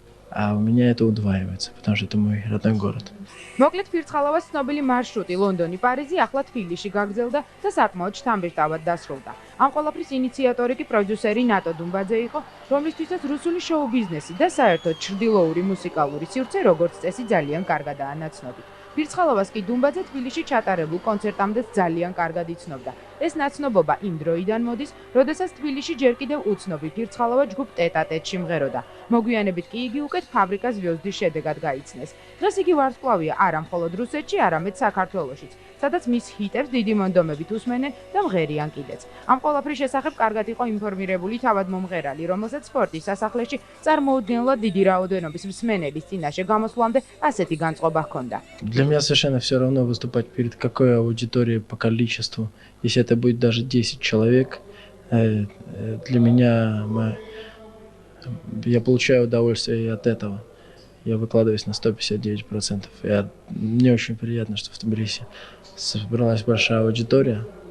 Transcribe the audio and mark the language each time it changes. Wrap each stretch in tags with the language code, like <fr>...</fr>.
<ru>А у меня это удваивается, потому что это мой родной город.</ru> <ka>მოკლედ ფირცხალავას ცნობილი მარშრუტი ლონდონი-პარიზი ახლა თბილისში გაგრძელდა და საკმაოდ შთამბეჭდავად დასრულდა. ამ ყველაფრის ინიციატორი კი პროდიუსერი ნატო დუმბაძე იყო, რომლისთვისაც რუსული შოუ ბიზნესი და საერთოდ ჩრდილოური მუსიკალური სივრცე როგორც წესი ძალიან კარგადაა ნაცნობი. ფირცხალავას კი დუმბაძე თბილისში ჩატარებულ კონცერტამდე ძალიან კარგად იცნობდა. ეს ნაცნობობა იმ დროიდან მოდის, როდესაც თბილისში ჯერ კიდევ უცნობი ფირცხალავა ჯგუფ ტეტ-ა-ტეტში მღეროდა. მოგვიანებით კი იგი უკეთ ფაბრიკას ვიოზდის შედეგად გაიცნეს. დღეს იგი ვარსკვლავია არა მხოლოდ რუსეთში, არამედ საქართველოშიც, სადაც მის ჰიტებს დიდი მონდომებით უსმენენ და მღერიან კიდეც. ამ ყველაფრის შესახებ კარგად იყო ინფორმირებული თავად მომღერალი, რომელსაც სპორტის სასახლეში წარმოუდგენლად დიდი რაოდენობის მსმენელის წინაშე გამოსვლამდე ასეთი განწყობა ჰქონდა.</ka> <ru>Для меня совершенно все равно выступать перед какой аудиторией по количеству. Если это будет даже 10 человек, для меня я получаю удовольствие и от этого. Я выкладываюсь на 159%. Мне очень приятно, что в Тбилиси собралась большая аудитория.</ru>